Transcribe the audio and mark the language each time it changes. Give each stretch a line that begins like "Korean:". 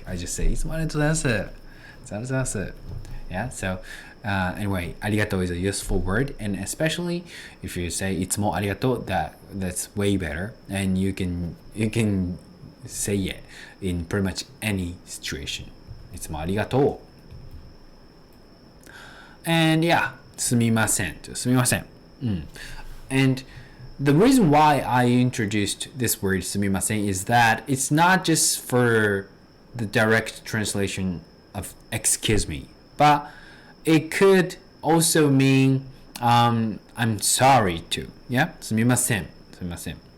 English: I just say
Japanese: いつもありがとうございます。
English: Yeah, so anyway, ありがとう is a useful word, and especially if you say いつもありがとう, that's way better, and you can say it in pretty much any situation.
Japanese: いつもありがとう.
English: And yeah, すみません. And the reason why I introduced this word すみません is that it's not just for the direct translation of excuse me, but it could also mean I'm sorry to.
Japanese: Yeah? すみません.すみません.